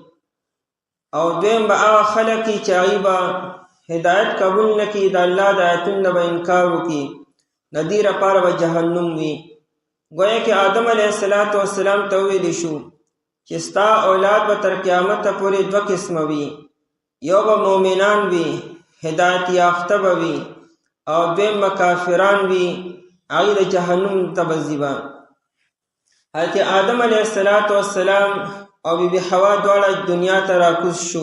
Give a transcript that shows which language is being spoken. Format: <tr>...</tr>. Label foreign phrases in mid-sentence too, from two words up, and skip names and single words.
<ps>او دویم به هغه خلک چې هغه هدایت قبول نکي د الله د آیاتونو به انکار وکي ندیر پاره به جهنم وي</ps> <ur>گویا کہ</ur> <ps>آدم</ps> <ar>علیہ السلام</ar> <ps>ته ویل شو چې ستا اولاد به تر قیامت پورې دوه قسم وي یو به مؤمنان وي هدایت یافته به وي او دویم به کافران وي هغه د جهنم ته به ځي. حضرت آدم</ps> <ar>علیہ السلام</ar> <ps>او بی بی حوا دواړه دنیا ته راکوز شو.</ps>